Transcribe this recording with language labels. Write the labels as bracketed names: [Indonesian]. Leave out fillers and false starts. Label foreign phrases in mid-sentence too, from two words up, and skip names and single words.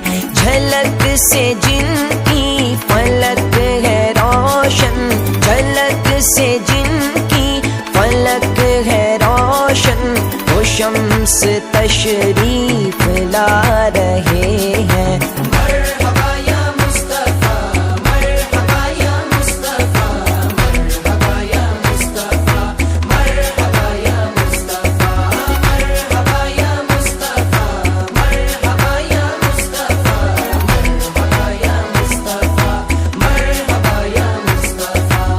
[Urdu] جھلک سے جن کی فلک ہے روشن، جھلک سے جن کی فلک ہے روشن، وہ شمس تشریف لا رہے ہیں. [Arabic] مرحبا یا مصطفیٰ، مرحبا یا مصطفیٰ، مرحبا یا مصطفیٰ، مرحبا یا مصطفیٰ، مرحبا یا مصطفیٰ، مرحبا یا مصطفیٰ، مرحبا یا مصطفیٰ، مرحبا یا مصطفیٰ.